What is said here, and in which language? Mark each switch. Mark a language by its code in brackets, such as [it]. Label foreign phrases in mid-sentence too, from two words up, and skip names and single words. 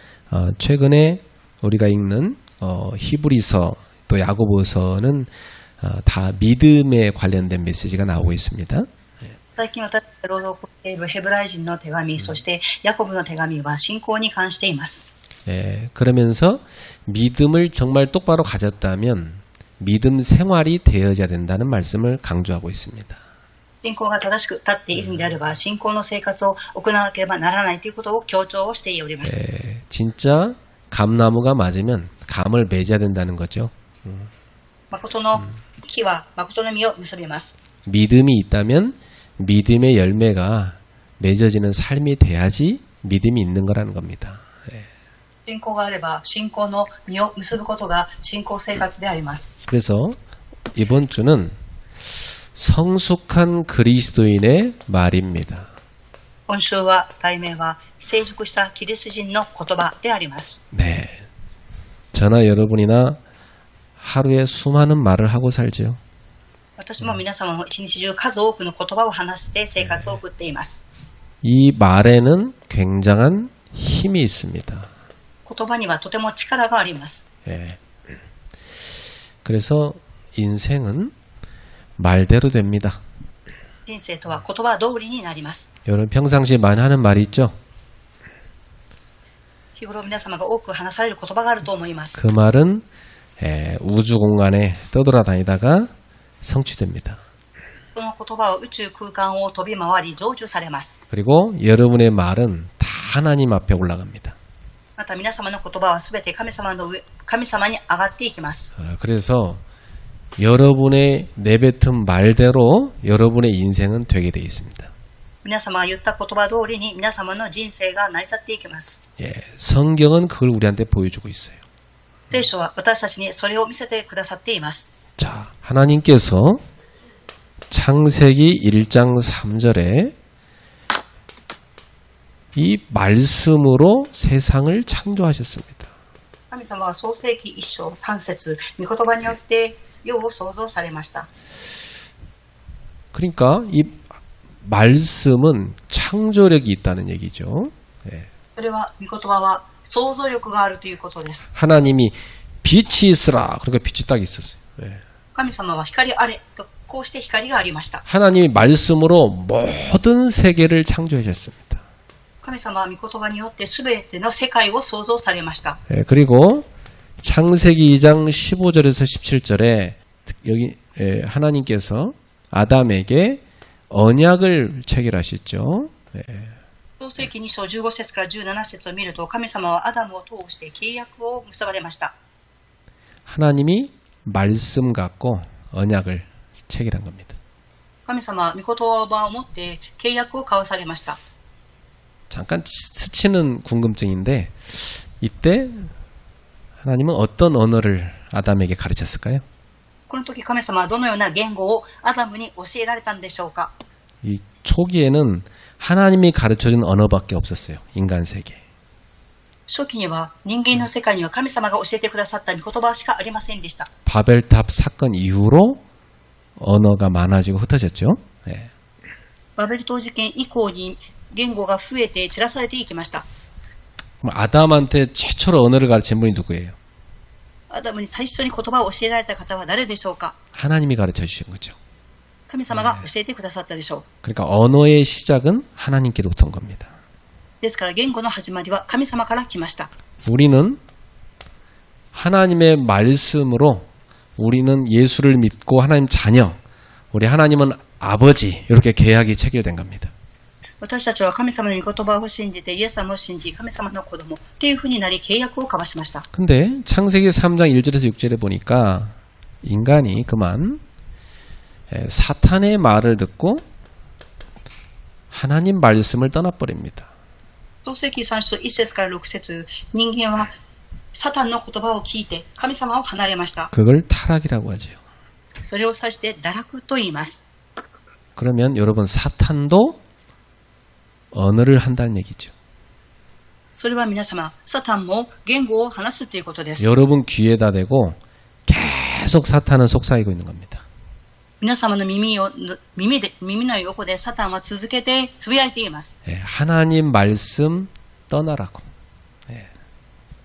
[ko] 최근에 우리가 읽는 히브리서 또 야고보서는 다 믿음에 관련된 메시지가 나오고 있습니다. [ja] 最近私が朗読しているヘブライ人の手紙、そしてヤコブの手紙は信仰に関しています。 [ko] 그러면서 믿음을 정말 똑바로 가졌다면 믿음 생활이 되어야 된다는 말씀을 강조하고 있습니다. [ja] 信仰が正しく立っているのであれば、信仰の生活を行わなければならないということを強調をしております。 [ko] 진짜 감나무가 맞으면 감을 맺어야 된다는 거죠. [ja] 誠の木は誠の実を結びます。 [ko] 믿음이 있다면 믿음의 열매가 맺어지는 삶이 돼야지 믿음이 있는 거라는 겁니다. [ja] 信仰があれば信仰の実を結ぶことが信仰生活であります。 [ko] 그래서 이번 주는 성숙한 그리스도인의 말입니다. [ja] 今週は題名は成熟したキリスト人の言葉であります。 [ko] 네, 저나 여러분이나 하루에 수많은 말을 하고 살죠. [ja] 私も皆様も一日中数多くの言葉を話して生活を送っています。 [ko] 이 말에는 굉장한 힘이 있습니다. [ja] 言葉にはとても力があります。 [ko] 그래서 인생은 말대로 됩니다. [ja] 人生とは言葉通りになります。 [ko] 여러분 평상시에 많이 하는 말이 있죠? [ja] 日頃皆様が多く話される言葉があると思います。 [ko] 그 말은 우주 공간에 떠돌아다니다가 성취됩니다. [ja] その言葉は宇宙空間を飛び回り成就されます。 [ko] 그리고 여러분의 말은 다 하나님 앞에 올라갑니다. [ja] また皆様の言葉はすべて神様に上がっていきます。 [ko] 그래서 여러분의 내뱉은 말대로 여러분의 인생은 되게 되어 있습니다. [ja] 皆様が言った言葉通りに皆様の人生が成り立っていきます。 [ko] 성경은 그걸 우리한테 보여주고 있어요. [ja] 聖書は私たちにそれを見せてくださっています。 [ko] 자, 하나님께서 창세기 1장 3절에 이 말씀으로 세상을 창조하셨습니다. [ja] 神様は創世記1章3節御言葉によって世を創造されました。 [ko] 그러니까 이 말씀은 창조력이 있다는 얘기죠. [ja] それは御言葉は創造力があるということです。 [ko] 하나님이 빛이 있으라. 그러니까 빛이 딱 있었어요. [ja] 神様は光あれとこうして光がありました。 [ko] 하나님이 말씀으로 모든 세계를 창조하셨습니다. [ja] 神様は御言葉によってすべての世界を創造されました。 [ko] 그리고 창세기 2장 15절에서 17절에 여기 하나님께서 아담에게 언약을 체결하셨죠. [ja] 創世記2章15節から17節を見ると、神様はアダムを通して契約を結ばれました。 [ko] 하나님이 말씀 갖고 언약을 체결한 겁니다. [ja] 神様は御言葉を持って契約を交わされました。 [ko] 잠깐 스치는 궁금증인데 이때 하나님은 어떤 언어를 아담에게 가르쳤을까요? [ja] この時神様はどのような言語をアダムに教えられたんでしょうか。 [ko] 이 초기에는 하나님이 가르쳐준 언어밖에 없었어요. 인간 세계. [ja] 初期には人間の世界には神様が教えてくださった御言葉しかありませんでした。 [ko] 바벨탑 사건 이후로 언어가 많아지고 흩어졌죠. [ja] バベル塔事件以降に言語が増えて散らされていきました。 [ko] 아담한테 최초로 언어를 가르친 분이 누구예요? [ja] アダムに最初に言葉を教えられた方は誰でしょうか。 [ko] 하나님이 가르쳐 주신 거죠. [ja] 神様が教えてくださったでしょう。 [ko] 그러니까 언어의 시작은 하나님께로부터 온 겁니다. [ja] ですから言語の始まりは神様から来ました。 [ko] 우리는 하나님의 말씀으로 우리는 예수를 믿고 하나님 자녀, 우리 하나님은 아버지 이렇게 계약이 체결된 겁니다. [ja] 私たちは神様の御言葉を信じてイエス様を信じ神様の子供というふうになり契約を交わしました。 [ko] 근데 창세기 3장 1절에서 6절에 보니까 인간이 그만 사탄의 말을 듣고 하나님 말씀을 떠나버립니다. [ja] 創世記3章1節から6節、人間はサタンの言葉を聞いて神様を離れました。 [ko] 그걸 타락이라고 하죠. [ja] それを指して堕落と言います。 [ko] 그러면 여러분 사탄도 언어를 한다는 얘기죠. [ja] それは皆様、サタンも言語を話すということです。 [ko] 여러분 귀에다 대고 계속 사탄은 속삭이고 있는 겁니다. [ja] 皆様の耳の横でサタンは続けてつぶやいています。 [ko] 하나님 말씀 떠나라고.